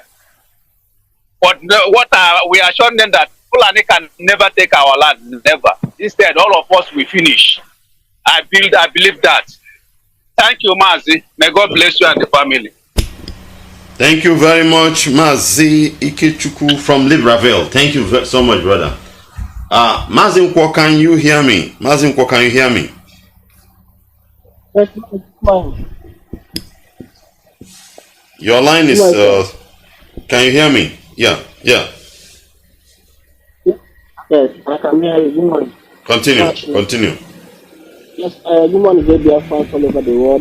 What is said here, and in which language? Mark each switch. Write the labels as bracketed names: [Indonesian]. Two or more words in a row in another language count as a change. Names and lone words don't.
[English] But we are showing them that Fulani can never take our land, never. Instead, all of us will finish. I believe that. Thank you, Mazi. May God bless you and the family. Thank you very much, Mazi Ikechukwu from Libreville. Thank you so much, brother. Mazi Nkwo, can you hear me? Mazi Nkwo, can you hear me? Your line is, can you hear me? Yeah. Yes, I can hear you. Good morning. Continue. Yes, good morning, Biafrans all over the world.